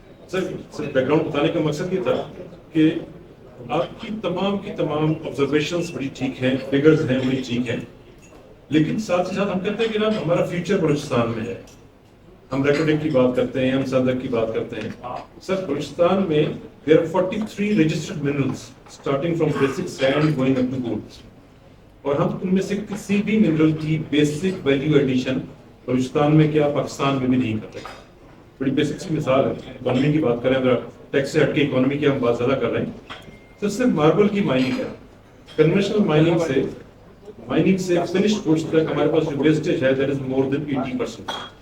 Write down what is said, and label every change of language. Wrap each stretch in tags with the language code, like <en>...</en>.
<ur>سر back ground بتانے کا مقصد یہ تھا کہ آپ کی تمام آبزرویشنس بڑی ٹھیک ہیں, فگرز ہیں بڑی ٹھیک ہیں, لیکن ساتھ ہی ساتھ ہم کہتے ہیں کہ نا ہمارا فیوچر بلوچستان میں ہے. ہم ریکارڈنگ کی بات کرتے ہیں, ہم صدق کی بات کرتے ہیں. سر بلوچستان میں</ur> <en>there are 43 registered minerals starting from basic sand going up to gold.</en> <ur>اور ہم ان میں سے کسی بھی منرل کی بیسک ویلیو ایڈیشن بلوچستان میں کیا پاکستان میں بھی نہیں کر رہے. بڑی بیسک سی مثال ہے, اکانومی کی بات کریں, اگر ٹیکس سے ہٹ کے اکانومی کی ہم بات زیادہ کر رہے ہیں. سر صرف ماربل کی مائننگ ہے, کنونشنل مائننگ سے فنشڈ گڈس تک ہمارے پاس جو ویسٹیج ہے</ur> <en>that is more than</en> <ur>80%.</ur>